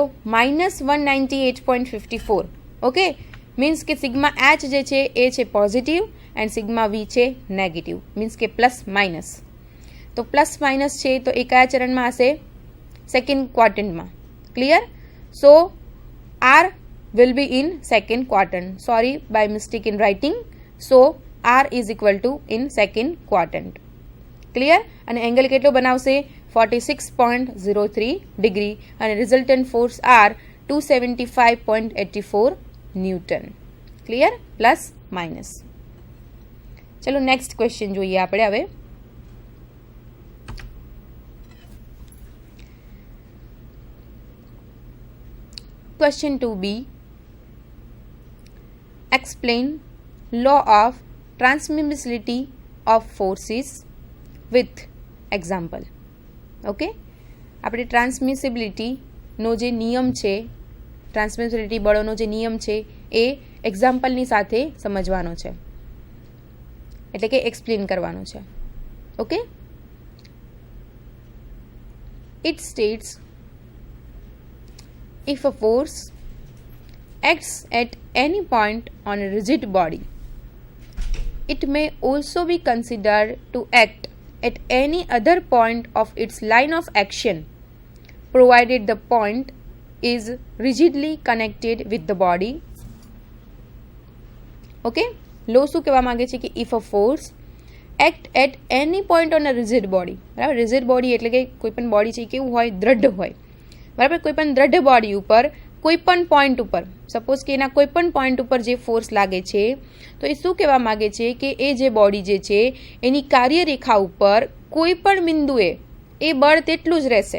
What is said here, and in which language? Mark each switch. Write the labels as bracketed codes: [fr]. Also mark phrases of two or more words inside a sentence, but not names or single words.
[gu] -198.54. ઓકે, મીન્સ કે સિગ્મા એચ જે છે એ છે પોઝિટિવ એન્ડ સિગ્મા વી છે નેગેટિવ, મીન્સ કે [en] plus minus. [gu] તો [en] plus minus [gu] છે તો એ કયા ચરણમાં હશે? [en] second quadrant. clear? so R will be in second quadrant. Sorry by mistake in writing. So R is equal to in second quadrant. Clear? [gu] અને એંગલ કેટલો બનાવશે? 46.03 ડિગ્રી, અને [en] resultant force [gu] R 275.84 ન્યૂટન. ક્લિયર? [en] plus minus. [gu] ચલો [en] next question [gu] જોઈએ આપણે હવે. [en] Question 2b. Explain law of transmissibility of forces with example. [gu] ઓકે, આપણે ટ્રાન્સમિસિબિલિટીનો જે નિયમ છે, ટ્રાન્સમિસિબિલિટી બળોનો જે નિયમ છે એ એક્ઝામ્પલની સાથે સમજવાનો છે, એટલે કે એક્સપ્લેન કરવાનો છે. [en] okay, it states if a force acts at any point on a rigid body, it may also be considered to act at any other point of its line of action, provided the point is rigidly connected with the body. Okay, [gu] લો શું કહેવા માંગે છે કે [en] if a force act at any point on a rigid body, [gu] બરાબર? [en] rigid body [gu] એટલે કે કોઈ પણ બોડી છે કેવું હોય? દ્રઢ હોય, બરાબર? કોઈ પણ દ્રઢ બોડી ઉપર કોઈ પણ પોઈન્ટ ઉપર, સપોઝ કે એના કોઈ પણ પોઈન્ટ ઉપર જે ફોર્સ લાગે છે, તો એ શું કહેવા માગે છે કે એ જે બોડી જે છે એની કાર્યરેખા ઉપર કોઈ પણ બિંદુએ એ બળ તેટલું જ રહેશે.